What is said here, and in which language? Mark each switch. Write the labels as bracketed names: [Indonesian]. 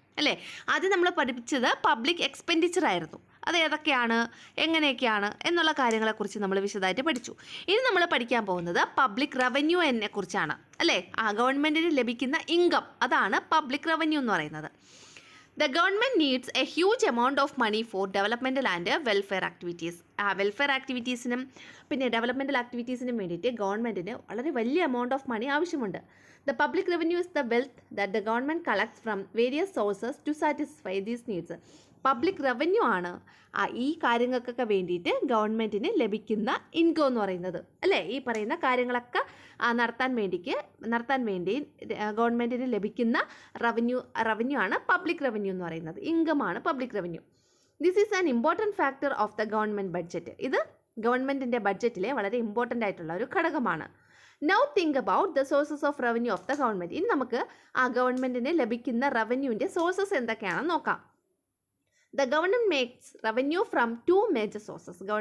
[Malayalam] അല്ലേ, ആദ്യം നമ്മൾ പഠിപ്പിച്ചത് പബ്ലിക് എക്സ്പെൻഡിച്ചർ ആയിരുന്നു. അത് ഏതൊക്കെയാണ്, എങ്ങനെയൊക്കെയാണ് എന്നുള്ള കാര്യങ്ങളെക്കുറിച്ച് നമ്മൾ വിശദമായിട്ട് പഠിച്ചു. ഇനി നമ്മൾ പഠിക്കാൻ പോകുന്നത് പബ്ലിക് റവന്യൂ എന്നെ കുറിച്ചാണ്. അല്ലേ, ഗവൺമെൻറ്റിന് ലഭിക്കുന്ന ഇൻകം, അതാണ് പബ്ലിക് റവന്യൂ എന്ന് പറയുന്നത്. [English] The government needs a huge amount of money for developmental and welfare activities. [Malayalam] Welfare ആക്ടിവിറ്റീസിനും പിന്നെ ഡെവലപ്മെൻറ്റൽ ആക്ടിവിറ്റീസിനും വേണ്ടിയിട്ട് ഗവൺമെൻറ്റിന് വളരെ വലിയ എമൗണ്ട് ഓഫ് മണി ആവശ്യമുണ്ട്. [English] The public revenue is the wealth that the government collects from various sources to satisfy these needs. [Malayalam] Public revenue ആണ് ഈ കാര്യങ്ങൾക്കൊക്കെ വേണ്ടിയിട്ട് ഗവൺമെൻറ്റിന് ലഭിക്കുന്ന ഇൻകം എന്ന് പറയുന്നത്. അല്ലേ, ഈ പറയുന്ന കാര്യങ്ങളൊക്കെ നടത്താൻ വേണ്ടി ഗവൺമെൻറ്റിന് ലഭിക്കുന്ന റവന്യൂ ആണ് പബ്ലിക് റവന്യൂ എന്ന് പറയുന്നത്. [English] ഇൻകമാണ് public revenue. This is an important factor of the government budget. [Malayalam] ഇത് ഗവൺമെൻറ്റിൻ്റെ ബഡ്ജറ്റിലെ വളരെ ഇമ്പോർട്ടൻ്റ് ആയിട്ടുള്ള ഒരു ഘടകമാണ്. [English] Now think about the sources of revenue of the government. [Malayalam] ഇനി നമുക്ക് ഗവൺമെൻറ്റിന് ലഭിക്കുന്ന റവന്യൂവിൻ്റെ സോഴ്സസ് എന്തൊക്കെയാണെന്ന് നോക്കാം. [English] The government makes revenue from two major sources.